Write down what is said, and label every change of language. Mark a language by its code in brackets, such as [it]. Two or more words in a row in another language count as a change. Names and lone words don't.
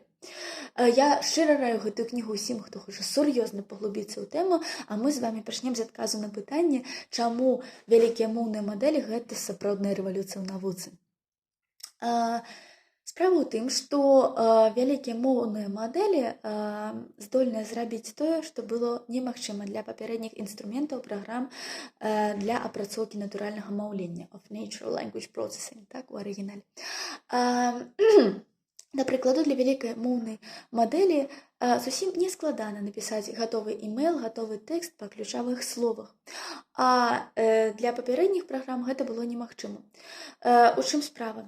[be] Я шчыра раю гэтую кнігу ўсім, хто хоча сур'ёзна паглубіцца ў тэму, а мы з вамі пачнем з адказу на пытанне, чаму вялікія моўныя мадэлі гэта сапраўдная рэвалюцыя ў навуцы. Справа ў тым, што вялікія моўныя мадэлі здольныя зрабіць тое, што было немагчыма для папярэдніх інструментаў праграм для апрацоўкі натуральнага маўлення [en] of natural language processing, [be] так, у арыгінале. Да прыкладу, для вялікай моўнай мадэлі зусім не складана напісаць гатовы імэйл, гатовы тэкст па ключавых словах. А для папярэдніх праграм гэта было немагчыма. У чым справа?